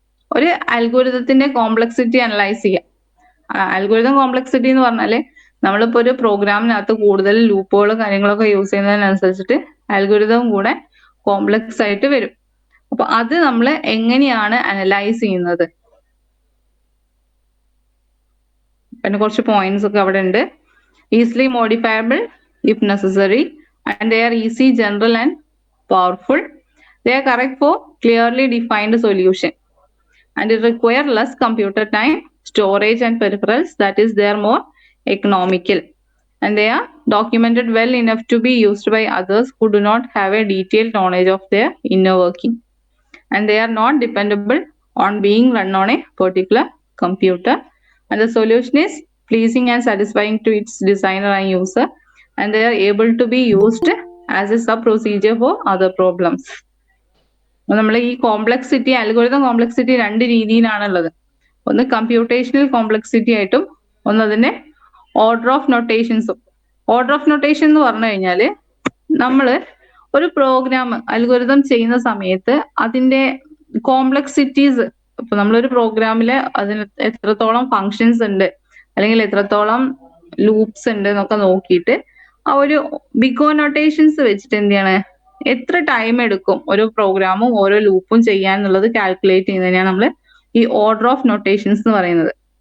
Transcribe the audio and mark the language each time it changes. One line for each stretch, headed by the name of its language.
Malayalam: ഒരു അൽഗോരിതത്തിന്റെ complexity analyse ചെയ്യാം. അൽഗോരിതം കോംപ്ലക്സിറ്റി എന്ന് പറഞ്ഞാല് നമ്മളിപ്പോ ഒരു പ്രോഗ്രാമിനകത്ത് കൂടുതൽ ലൂപ്പുകളും കാര്യങ്ങളൊക്കെ യൂസ് ചെയ്യുന്നതിനനുസരിച്ചിട്ട് അൽഗോരിതം കൂടെ കോംപ്ലക്സ് ആയിട്ട് വരും. അപ്പൊ അത് നമ്മൾ എങ്ങനെയാണ് അനലൈസ് ചെയ്യുന്നത്, പിന്നെ കുറച്ച് പോയിന്റ്സ് ഒക്കെ അവിടെ ഉണ്ട്.
English: Easily modifiable if necessary, and they are easy, general and powerful. They are correct for clearly defined solution, and it require less computer time, storage and peripherals, that is they are more economical, and they are documented well enough to be used by others who do not have a detailed knowledge of their inner working, and they are not dependable on being run on a particular computer, and the solution is pleasing and satisfying to its designer and user, and they are able to be used as a sub procedure for other problems.
Malayalam: നമ്മൾ ഈ complexity, algorithm complexity രണ്ട് രീതിയിലാണുള്ളത്. ഒന്ന് computational complexity ആയിട്ടും ഒന്ന് അതിന്റെ order of നൊട്ടേഷൻസും. Order of notation എന്ന് പറഞ്ഞു കഴിഞ്ഞാല് നമ്മൾ ഒരു പ്രോഗ്രാം അൽഗോരിതം ചെയ്യുന്ന സമയത്ത് അതിന്റെ കോംപ്ലക്സിറ്റീസ്, ഇപ്പൊ നമ്മളൊരു പ്രോഗ്രാമില് അതിന് എത്രത്തോളം ഫങ്ഷൻസ് ഉണ്ട് അല്ലെങ്കിൽ എത്രത്തോളം ലൂപ്സ് ഉണ്ട് എന്നൊക്കെ നോക്കിയിട്ട് ആ ഒരു ബിഗ് ഓ നൊട്ടേഷൻസ് വെച്ചിട്ട് എന്ത് ചെയ്യാണ്, എത്ര ടൈം എടുക്കും ഒരു പ്രോഗ്രാമും ഓരോ ലൂപ്പും ചെയ്യാൻ എന്നുള്ളത് കാൽക്കുലേറ്റ് ചെയ്യുന്നതിനാണ് നമ്മൾ ഈ ഓർഡർ ഓഫ് നൊട്ടേഷൻസ് എന്ന് പറയുന്നത്.